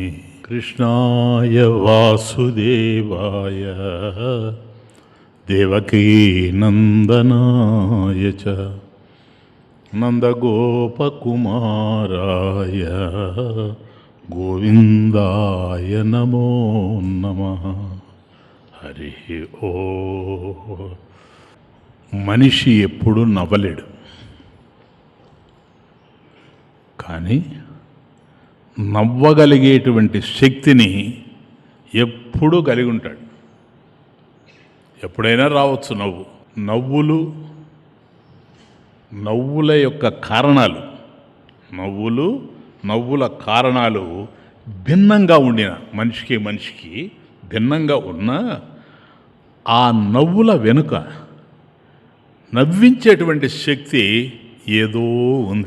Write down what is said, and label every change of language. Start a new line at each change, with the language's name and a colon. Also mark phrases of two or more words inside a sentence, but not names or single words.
Sanskrit: कृष्णाय वासुदेवाय देवकीनन्दनाय च नन्दगोपकुमाराय गोविन्दाय नमो नमः।
Telugu: हरि ఓ మనిషి ఎప్పుడు నవ్వలేడు, కానీ నవ్వగలిగేటువంటి శక్తిని ఎప్పుడూ కలిగి ఉంటాడు. ఎప్పుడైనా రావచ్చు నవ్వుల యొక్క కారణాలు, నవ్వుల కారణాలు భిన్నంగా ఉండిన మనిషికి భిన్నంగా ఉన్న ఆ నవ్వుల వెనుక నవ్వించేటువంటి శక్తి ఏదో ఉంది.